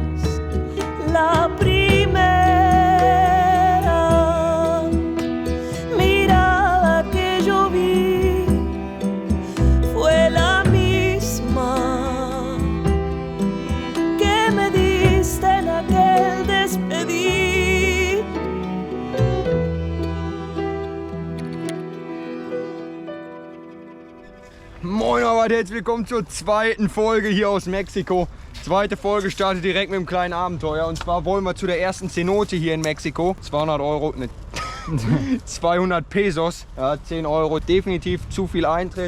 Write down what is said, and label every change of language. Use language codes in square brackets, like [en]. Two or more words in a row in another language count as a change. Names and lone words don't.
[es] La primera mirada que yo vi fue la misma que me diste en aquel despedir. [de] Moin Leute, herzlich willkommen zur zweiten Folge hier aus Mexiko. Zweite Folge startet direkt mit einem kleinen Abenteuer. Und zwar wollen wir zu der ersten Cenote hier in Mexiko. 200 Euro, ne, 200 Pesos, ja, 10 Euro, definitiv zu viel Eintritt.